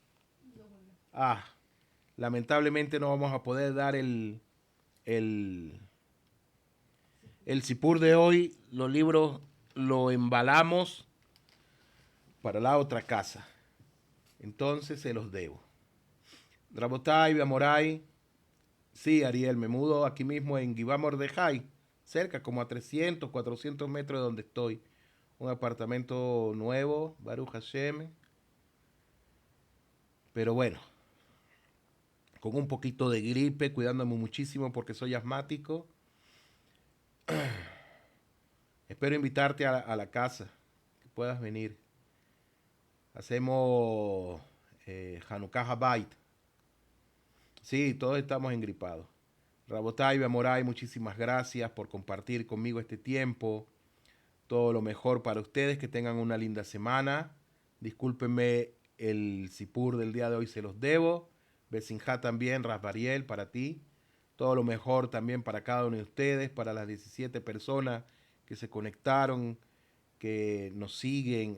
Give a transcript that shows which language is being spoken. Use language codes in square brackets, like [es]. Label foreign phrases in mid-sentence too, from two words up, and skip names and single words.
[es] lamentablemente no vamos a poder dar el sipur de hoy. Los libros lo embalamos para la otra casa. Entonces se los debo. [he] רבותי, בעמוראי. [es] Sí, Ariel, me mudo aquí mismo en Givá Mordejai, cerca, como a 300, 400 metros de donde estoy. Un apartamento nuevo, [he] ברוך השם. [es] Pero bueno, con un poquito de gripe, cuidándome muchísimo porque soy asmático. Espero invitarte a la casa, que puedas venir. Hacemos [he] חנוכת הבית. [es] Sí, todos estamos engripados. [he] רבותי, בעמוראי, [es] muchísimas gracias por compartir conmigo este tiempo. Todo lo mejor para ustedes, que tengan una linda semana. Discúlpenme el sipur del día de hoy, se los debo. Besinjá también, Rasbariel, para ti. Todo lo mejor también para cada uno de ustedes, para las 17 personas que se conectaron, que nos siguen.